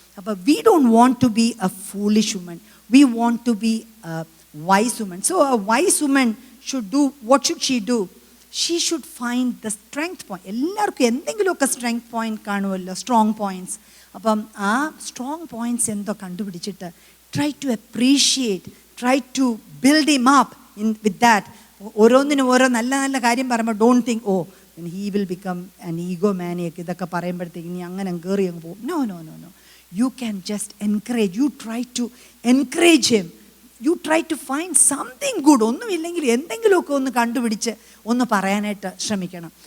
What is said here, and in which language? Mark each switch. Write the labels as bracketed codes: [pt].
[en] But we don't want to be a foolish woman. We want to be a wise woman. So a wise woman should do, what should she do? She should find the strength point. [ml] എല്ലാവർക്കും എന്തെങ്കിലുമൊക്കെ strength point കാണുമല്ലോ, strong points. അപ്പം ആ strong points എന്തോ കണ്ടുപിടിച്ചിട്ട് [en] try to appreciate, try to build him up with that. [ml] ഓരോന്നിനും ഓരോ നല്ല നല്ല കാര്യം പറയുമ്പോൾ [en] don't think he will become an egomaniac, [ml] ഇതൊക്കെ പറയുമ്പോഴത്തേക്ക് നീ അങ്ങനെ കയറി അങ്ങ് പോകും. [en] No no no no, you can just encourage. You try to encourage him. You try to find something good. [ml] ഒന്നുമില്ലെങ്കിൽ എന്തെങ്കിലുമൊക്കെ ഒന്ന് കണ്ടുപിടിച്ച് ഒന്ന് പറയാനായിട്ട് ശ്രമിക്കണം.